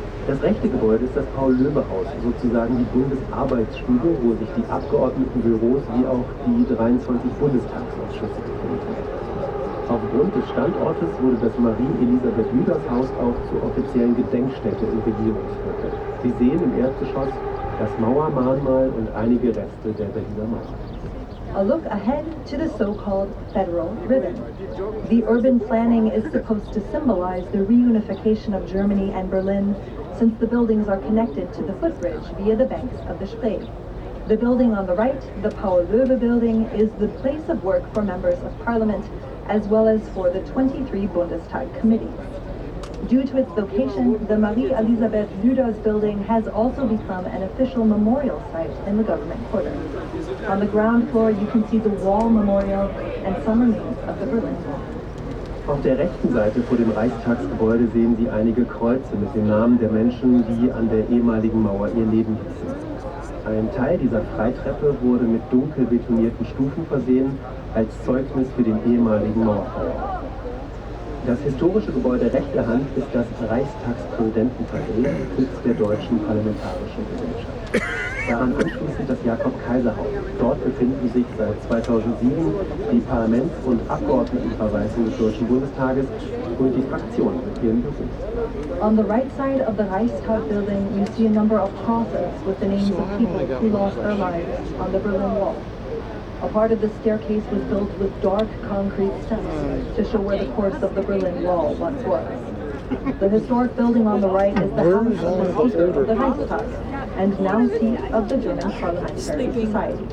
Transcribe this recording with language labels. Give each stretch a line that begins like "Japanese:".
German: Das rechte Gebäude ist das Paul-Löbe-Haus, sozusagen die Bundesarbeitsstube, wo sich die Abgeordnetenbüros wie auch die 23 Bundestagsausschüsse befinden. Aufgrund des Standortes wurde das Marie-Elisabeth-Lüders-Haus auch zur offiziellen Gedenkstätte im Regierungsviertel. Sie sehen im Erdgeschoss das Mauermahnmal und einige Reste der Berliner Mauer.
English: A look ahead to the so-called Federal Ribbon. The urban planning is supposed to symbolize the reunification of Germany and Berlin, since the buildings are connected to the footbridge via the banks of the Spree. The building on the right, the Paul-Löbe building, is the place of work for members of parliament, as well as for the 23 Bundestag committees. Due to its location, the Marie-Elisabeth-Lüders building has also become an official memorial site in the government quarter. On the ground floor, you can see the Wall Memorial and some remains of the Berlin Wall.
German: Auf der rechten Seite vor dem Reichstagsgebäude sehen Sie einige Kreuze mit den Namen der Menschen, die an der ehemaligen Mauer ihr Leben ließen. Ein Teil dieser Freitreppe wurde mit dunkel betonierten Stufen versehen, als Zeugnis für den ehemaligen Mauerfall. Das historische Gebäude rechter Hand ist das Reichstagspräsidentenpalais, Sitz der Deutschen Parlamentarischen Gesellschaft. Daran anschließend das Jakob-Kaiser-Haus. Dort befinden sich seit 2007 die Parlaments- und Abgeordnetenverwaltung des Deutschen Bundestages und die Fraktionen mit ihren Büros.
English: On the right side of the Reichstag building, you see a number of crosses with the names of people who lost their lives on the Berlin Wall. A part of the staircase was built with dark concrete steps to show where the course of the Berlin Wall once was. The historic building on the right is the house of the Speaker of the Reichstag, and now seat of the German Parliamentary Society.